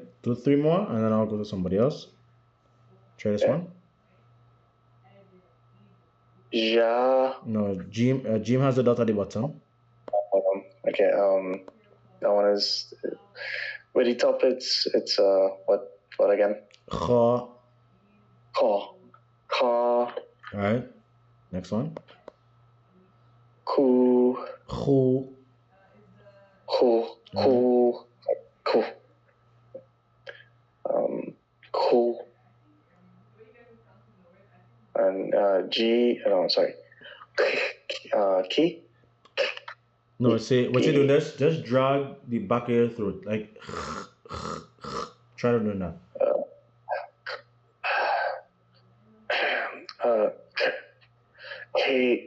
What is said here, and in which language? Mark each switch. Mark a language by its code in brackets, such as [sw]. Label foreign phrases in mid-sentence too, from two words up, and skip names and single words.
[en] Do 3 more, and then I'll go to somebody else. Try this one. Ja. No, Jim has a dot at the bottom. Okay. That one is. With the top, it's what again? Kha. Ka. Ka. All right. Next one. Ku. Khu. Ku. Ku. Ku. Ku. And G. No, sorry. Ki. No, say what you're doing. Just drag the back of your throat, like. Try to do that. K.